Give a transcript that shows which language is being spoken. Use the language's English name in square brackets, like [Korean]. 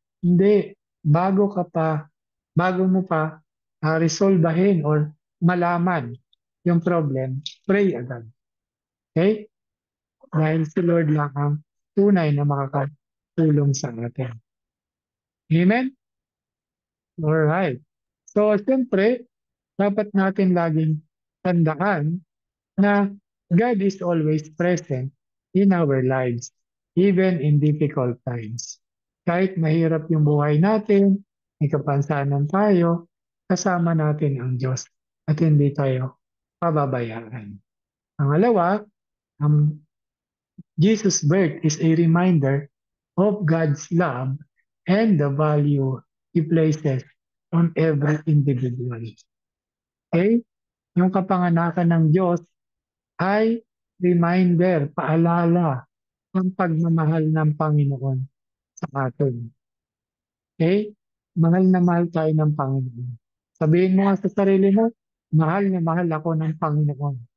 [Filipino] Hindi, bago mo pa resolbahin or malaman yung problem, pray agad. Okay? Dahil si Lord lang ang tunay na makakatulong sa atin. [English] Amen? Alright. So, [Filipino] siyempre, dapat natin laging tandaan na [English] God is always present in our lives, even in difficult times. [Filipino] Kahit mahirap yung buhay natin, may kapansanan tayo, kasama natin ang Diyos at hindi tayo pababayaan. Pangalawa, ang [English] Jesus' birth is a reminder of God's love and the value He places on every individual. Okay? [Filipino] Yung kapanganakan ng Diyos ay reminder, paalala ng pagmamahal ng Panginoon sa atin. Okay? Mahal na mahal tayo ng Panginoon. Sabihin mo nga sa sarili mo, mahal na mahal ako ng Panginoon.